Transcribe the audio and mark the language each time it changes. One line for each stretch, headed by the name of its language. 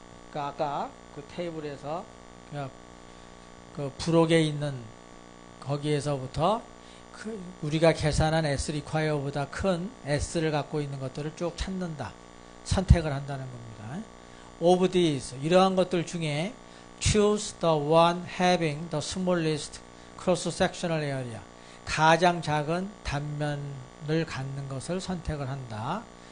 Korean: 그러니까 아까 그 테이블에서 그 부록에 있는 거기에서부터 우리가 계산한 S require보다 큰 S를 갖고 있는 것들을 쭉 찾는다. 선택을 한다는 겁니다.
English: Of these,
Korean: 이러한 것들 중에
English: choose the one having the smallest cross-sectional area.
Korean: 가장 작은 단면을 갖는 것을 선택을 한다.